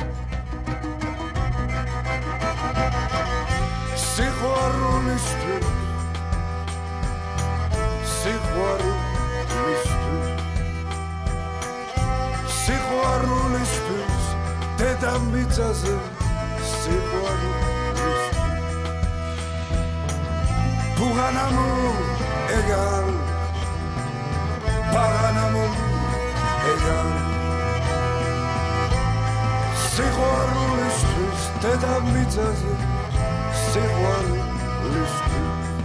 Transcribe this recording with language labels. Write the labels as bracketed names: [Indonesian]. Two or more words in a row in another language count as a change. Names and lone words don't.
[Georgian] სიყვარულისთვის, სიყვარულისთვის, დედამიწაზე სიყვარულისთვის. [French] Pour un amour égal, par un amour égal, [Georgian] სიყვარულისთვის, დედამიწაზე სიყვარულისთვის.